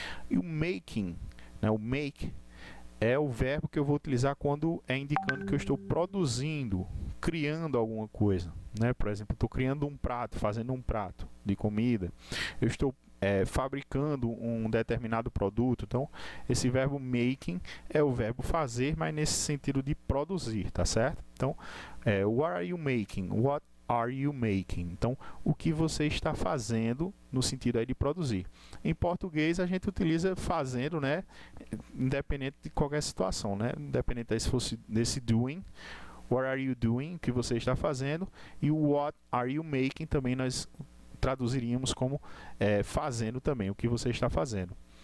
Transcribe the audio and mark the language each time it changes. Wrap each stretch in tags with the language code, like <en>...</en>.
<pt>E o making, né, o make é o verbo que eu vou utilizar quando é indicando que eu estou produzindo, criando alguma coisa, né? Por exemplo, eu estou criando um prato, fazendo um prato de comida. Eu estou fabricando um determinado produto. Então, esse verbo making é o verbo fazer, mas nesse sentido de produzir, tá certo?</pt> <en>Então, what are you making? What are you making?</en> <pt>Então, o que você está fazendo no sentido aí de produzir. Em português, a gente utiliza fazendo, né? Independente de qualquer situação, né? Independente se fosse desse doing,</pt> <en>what are you doing?</en> <pt>O que você está fazendo. E o</pt> <en>what are you making</en> <pt>também nós traduziríamos como fazendo também, o que você está fazendo.</pt>